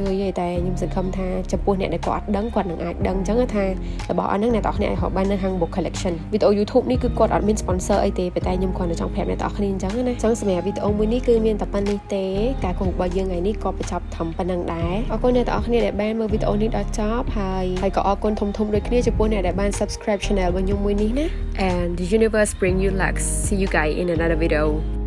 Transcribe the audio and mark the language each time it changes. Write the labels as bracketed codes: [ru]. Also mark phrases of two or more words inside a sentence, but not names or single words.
[km] ទេតែខ្ញុំសង្ឃឹមថាចំពោះអ្នកដែលគាត់អត់ដឹងគាត់នឹងអាចដឹងអញ្ចឹងថារបស់អស់ហ្នឹងអ្នកទាំងអស់គ្នាអាចរកបាននៅហាង Book Collection វីដេអូ YouTube នេះគឺគាត់អត់មាន sponsor អីទេតែខ្ញុំគ្រាន់តែចង់ប្រាប់អ្នកទាំងអស់គ្នាអញ្ចឹងណាអញ្ចឹងសម្រាប់វីដេអូមួយនេះគឺមានតែប៉ុណ្្នេះទេការគូរបស់យើងថ្ងៃនេះក៏បញ្ចប់ត្រឹមប៉ុណ្្នឹងដែរអរគុណអ្នកទាំងអស់គ្នាដែលបានមើលវីដេអូនេះដល់ចប់ហើយក៏អរគុណធំៗដូចគ្នាចំពោះអ្នកដែលបាន [en] subscribe channel [km] របស់ខ្ញុំមួយនេះណា [en] and the universe bring you luck see you guys in another video